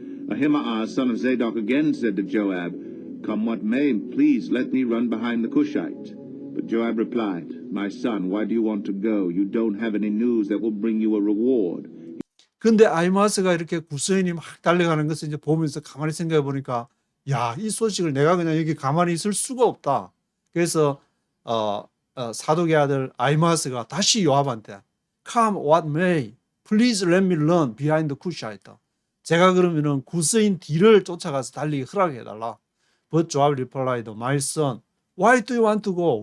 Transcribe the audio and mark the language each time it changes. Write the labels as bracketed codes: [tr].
[en] Ahimaaz, son of Zadok, again said to Joab, Come what may, please let me run behind the Cushite. But Joab replied, My son, why do you want to go? You don't have any news that will bring you a reward. [ko] 근데 아히마스가 이렇게 구스인이 막 달려가는 것을 이제 보면서 가만히 생각해 보니까 야, 이 소식을 내가 그냥 여기 가만히 있을 수가 없다. 그래서 사독의 아들 아히마스가 다시 요압한테 [en] Come what may, please let me run behind the Cushite. [ko] 제가 그러면은 구스인 뒤를 쫓아가서 달리기 허락해달라. [en] But Joab replied, My son, why do you want to go?